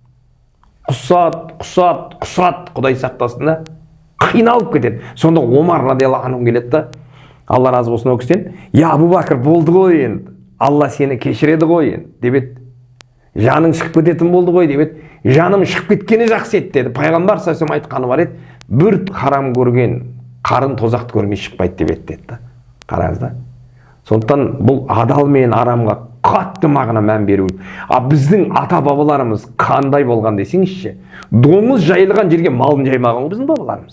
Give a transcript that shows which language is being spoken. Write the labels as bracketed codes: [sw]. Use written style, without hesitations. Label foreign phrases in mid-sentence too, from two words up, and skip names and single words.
[kk] Құсады, Құдай сақтасын да, қиналып кетеді. Сонда Омар [ar] رضي الله عنه [kk] келеді да, Алла разы болсын ол кісіден: "Я Абу Бакр, болды ғой енді, Алла сені кешіреді ғой енді" деп еді. "Жаның шығып кететін болды ғой" деп еді. "Жаным шығып кеткені жақсы еді" деді. Пайғамбар [ar] صلى الله عليه وسلم [kk] айтқаны бар еді: "Бір харам көрген қарын тозақты көрмей шықпайды" деп еді деді. Қараңыз да. Сондықтан бұл адал мен арамға қатты мағына мән беру. Біздің ата бабаларымыз қандай болған десеңізші, доңыз жайылған жерге малын жаймаған біздің бабаларымыз.